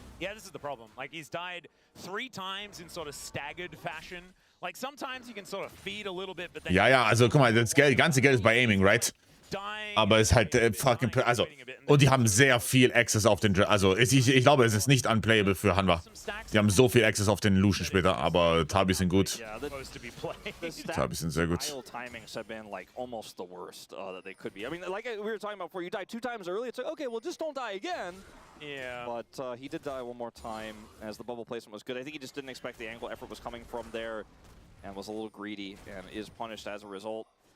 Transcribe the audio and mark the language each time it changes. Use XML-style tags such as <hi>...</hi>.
<en>Yeah, this is the problem. Like, he's died 3 times in sort of staggered fashion. Like, sometimes you can sort of feed a little bit, but then.</en> <de>Ja, ja, also guck mal, das ganze Geld ist bei Aiming, right? Aber es ist halt fucking. Also, und die haben sehr viel Access auf den. Also, ich glaube, es ist nicht unplayable für Hanwha. Die haben so viel Access auf den Lucian später, aber Tabis sind gut. Tabis sind sehr gut.</de> <en>Timings have been like almost the worst that they could be. I mean, like we were talking about before, you died 2 times early. It's like, okay, well, just don't die again. Yeah. But he did die one more time as the bubble placement was good. I think he just didn't expect the angle effort was coming from there and was a little greedy and is punished as a result.</en>